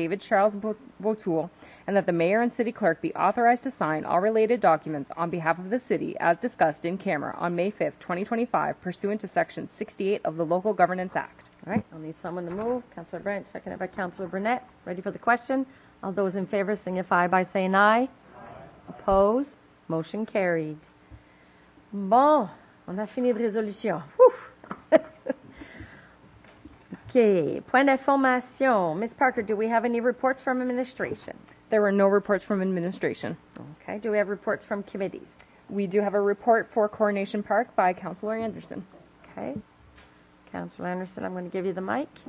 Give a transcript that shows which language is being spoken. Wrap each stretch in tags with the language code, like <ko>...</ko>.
<en>David Charles Botoul, and that the mayor and city clerk be authorized to sign all related documents on behalf of the city as discussed in camera on May 5th, 2025, pursuant to Section 68 of the Local Governance Act. All right, I'll need someone to move. Councillor Branch, seconded by Councillor Burnett. Ready for the question? All those in favor signify by saying aye. Opposed? Motion carried.</en> <fr>Bon, on a fini de résolution. OK. Point d'information. Ms.</fr> <en>Parker, do we have any reports from administration? There were no reports from administration. Okay. Do we have reports from committees? We do have a report for Coronation Park by Councillor Anderson. Okay. Councillor Anderson, I'm going to give you the mic.</en>